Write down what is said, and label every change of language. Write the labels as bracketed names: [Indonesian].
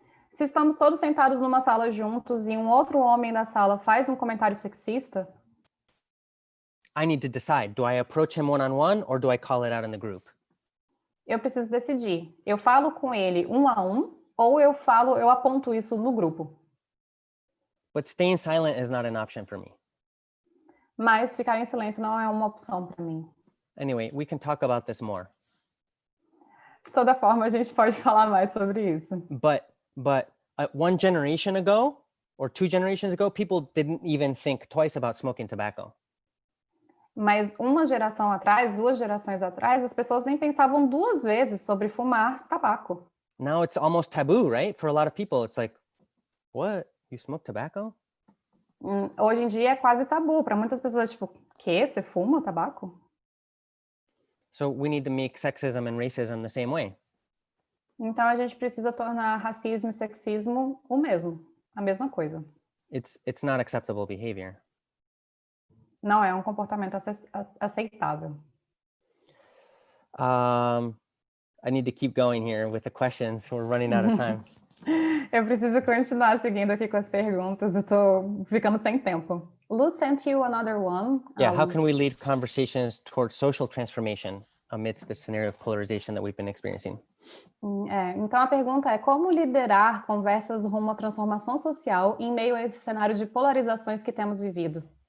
[Portuguese] Se estamos todos sentados numa sala juntos e um outro homem da sala faz um comentário sexista, [English] I need to decide, do I approach him one-on-one or do I call it out in the group? [Portuguese] eu preciso decidir. Eu falo com ele um a um ou eu aponto isso no grupo. [English] But staying silent is not an option for me. [Portuguese] Mas ficar em silêncio não é uma opção para mim. [English] Anyway, we can talk about this more. [Portuguese] De toda forma, a gente pode falar mais sobre isso. [English] But one generation ago or 2 generations ago, people didn't even think twice about smoking tobacco. [Portuguese] Mas uma geração atrás, 2 gerações atrás, as pessoas nem pensavam 2 vezes sobre fumar tabaco. [English] Now it's almost taboo, right? For a lot of people, it's like, what? You smoke tobacco? [Portuguese] Hoje em dia é quase tabu. Para muitas pessoas, tipo, que? Você fuma tabaco? [English] So we need to make sexism and racism the same way. [Portuguese] Então a gente precisa tornar racismo e sexismo a mesma coisa. [English] It's not acceptable behavior. [Portuguese] Não é um comportamento aceitável. [English] I need to keep going here with the questions. We're running out of time. [Portuguese] Eu preciso continuar seguindo aqui com as perguntas, eu tô ficando sem tempo. [English] Lu sent you another one. Yeah, how can we lead conversations towards social transformation amidst the scenario of polarization that we've been experiencing? [Portuguese] Então a pergunta é como liderar conversas rumo à transformação social em meio a esse cenário de polarizações que temos vivido?